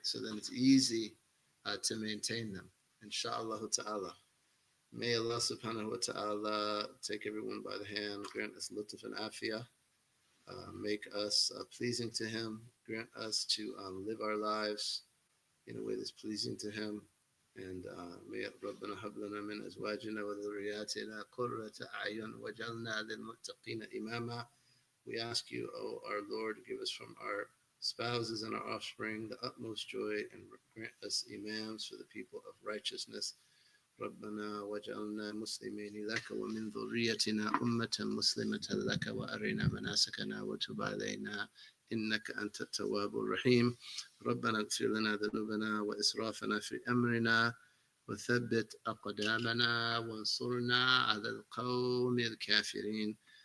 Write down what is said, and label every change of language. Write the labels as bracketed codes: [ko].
[en] So then it's easy to maintain them, inshallah ta'ala. May Allah subhanahu wa ta'ala take everyone by the hand, grant us lutf and afiyah, make us pleasing to him, grant us to live our lives in a way that's pleasing to him. And may [ar] ربنا هب لنا من أزواجنا وذرياتنا قرة أعين وجعلنا للمتقين إماما. [en] We ask you, O our Lord, give us from our spouses and our offspring the utmost joy and grant us imams for the people of righteousness. [ar] ربنا وجعلنا مسلمين لك ومن ذريتنا أمة مسلمة لك وأرنا مناسكنا وتب علينا إنك أنت التواب الرحيم. ربنا اغفر لنا ذنوبنا وإسرافنا في أمرنا وثبت أقدامنا وانصرنا على القوم الكافرين.